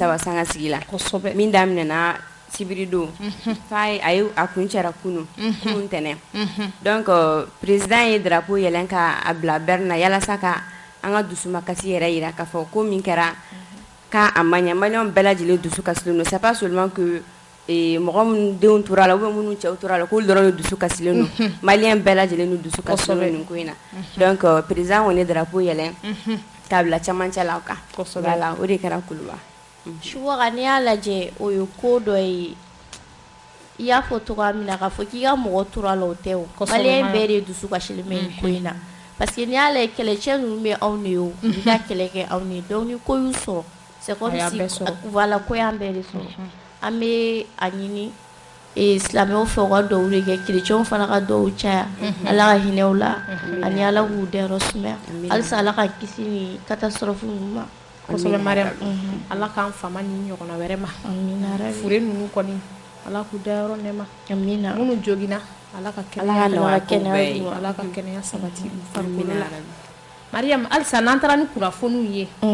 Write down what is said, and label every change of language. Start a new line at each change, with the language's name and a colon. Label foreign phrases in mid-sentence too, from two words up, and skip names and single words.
Bambara: 3 sangasigi la kosɛbɛ min daminɛna sibiri don f'a ye a kun cɛra kunun tɛnɛn
French: donc président
Bambara: ye darapo yɛlɛ ka bila bɛri na yalasa ka an ka dusumakasi yɛrɛ yira k'a fɔ ko min kɛra k'a ma ɲɛ maliyɛnw bɛɛ lajɛlen dusu kasilen don
French: c'est pas seulement que
Bambara: mɔgɔ minnu denw tora la
French: ou bien
Bambara: minnu cɛw tora la k'olu dɔrɔn de dusu kasilen don maliyɛn bɛɛ lajɛlen de dusu kasilen don nin ko in na
French: donc président
Bambara: kɔni ye darapo yɛlɛ k'a bila camancɛ la kan voilà o de kɛra Kuluba Subaga n'i y'a lajɛ o ye ko dɔ ye i y'a fɔ cogoya min na k'a fɔ k'i ka mɔgɔ tora la o tɛ o maliyɛn bɛɛ de dusu kasilen bɛ nin ko in na
French: parce que
Bambara: n'i y'a lajɛ kɛlɛcɛ ninnu bɛ anw de ye o u bɛ ka kɛlɛ kɛ anw de donc ni ko y'u sɔrɔ
French: c'est comme si voilà
Bambara: ko y'an bɛɛ de sɔrɔ an bɛ a ɲini silamɛw fɛ u ka duwawu de kɛ kerecɛnw fana ka duwawu caya Ala ka hinɛ u la ani Ala k'u dayɔrɔ sumaya halisa Ala ka kisi ni catastrophe ninnu ma kosɛbɛ Mariam Ala k'an fama ni ɲɔgɔnna wɛrɛ ma fure ninnu kɔni Ala k'u dayɔrɔ nɛɛma minnu joginna Ala ka kɛnɛya sabati farikolo la Mariam halisa n'an taara ni kunnafoniw ye